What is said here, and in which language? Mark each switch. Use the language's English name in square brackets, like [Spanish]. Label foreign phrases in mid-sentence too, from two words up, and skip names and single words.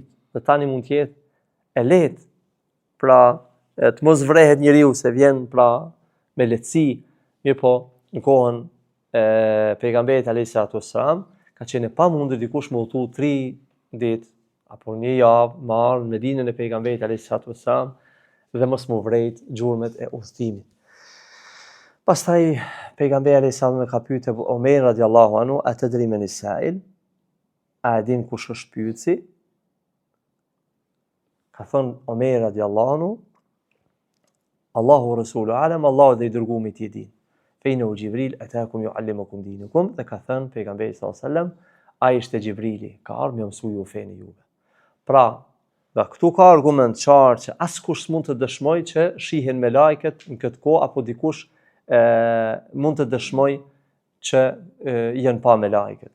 [Albanian] Dhe tani mund të jetë e lehtë, pra të mos vrehet njeriu se vjen pra me lehtësi, mirë po në kohën e pejgamberit [Arabic] عليه الصلاة والسلام [Albanian] ka qenë pamundur dikush me udhëtu 3 ditë apo një javë me ardhur në Medinën e pejgamberit [Arabic] عليه الصلاة والسلام [Albanian] dhe mos mu vrejt gjurmet e udhëtimit. Pastaj pejgamberi [Arabic] عليه السلام [Albanian] ka pyetur Omer [Arabic] رضي الله عنه, أتدري من السائل? [Albanian] A din kush është pyetësi? Ka thënë Omer [Arabic] رضي الله عنه, الله رسوله أعلم, [Albanian] Allahu dhe i dërgumi ti e din. Fejnë u Gjibril, [Arabic] أتاكم يعلمكم دينكم, [Albanian] dhe ka thënë pejgamberi [Arabic] صلى الله عليه وسلم, [Albanian] ai ishte Gjibrili, ka ardhur me mësui ju fenë juve. Pra, dhe këtu ka argument qartë që askush mund të dëshmoj që shihen me lajket në këtë kohë, apo dikush mund të dëshmoj që janë pa me lajket.